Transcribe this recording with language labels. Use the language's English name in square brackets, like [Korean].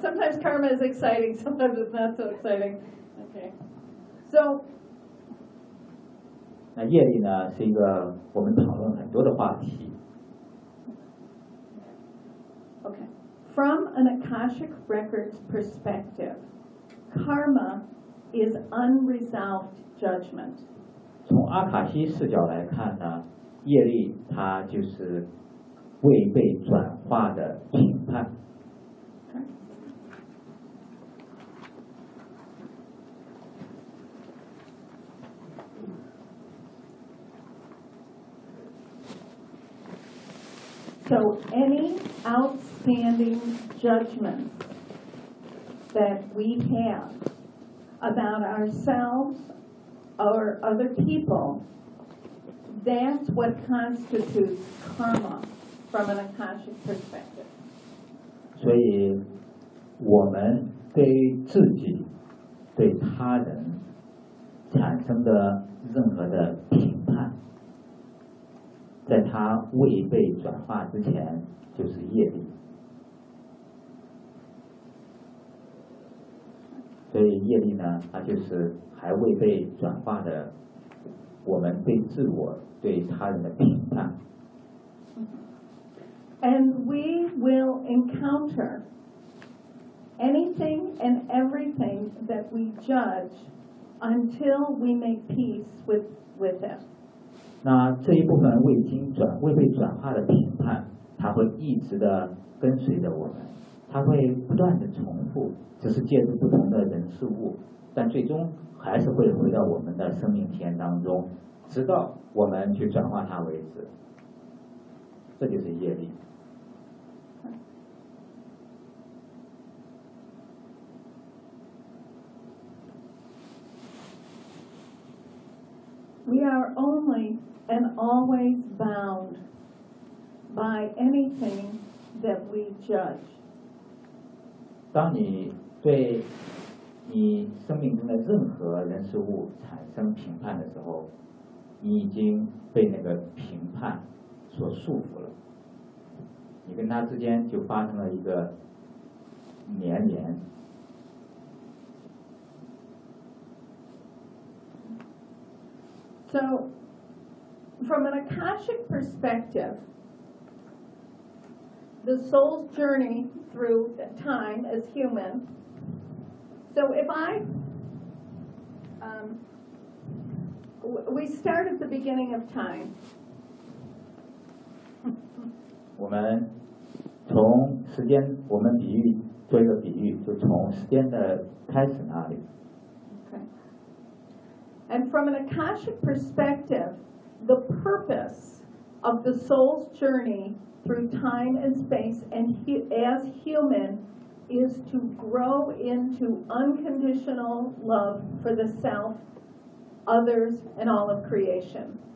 [English] Sometimes karma is exciting, sometimes it's not so exciting. OK， so [Chinese] 那业力呢，是一个我们讨论很多的话题。 [English] Okay, from an Akashic Records perspective, karma is unresolved judgment. [Chinese] 从阿卡西视角来看呢，业力它就是未被转化的评判。 [English] So any outstanding judgments that we have about ourselves or other people, that's what constitutes karma from an Akashic perspective. [Chinese] 所以我们对自己对他人产生的任何的评判，在它未被转化之前就是业力，所以业力呢，它就是还未被转化的我们对自我对他人的评判。 [English] And we will encounter anything and everything that we judge until we make peace with them. [Chinese] 那这一部分未被转化的评判，它会一直的跟随着我们，它会不断的重复，只是借助不同的人事物，但最终还是会回到我们的生命体验当中，直到我们去转化它为止。这就是业力。 [English] We are only and always bound by anything that we judge. [Chinese] 当你对你生命中的任何人事物产生评判的时候，你已经被那个评判所束缚了，你跟他之间就发生了一个粘连。 [English] So, from an Akashic perspective, the soul's journey through time as human. So, if I, we start at the beginning of time. [Chinese] 我们从时间，我们比喻做一个比喻，就从时间的开始那里。 [English] And from an Akashic perspective, the purpose of the soul's journey through time and space and as human is to grow into unconditional love for the self, others, and all of creation.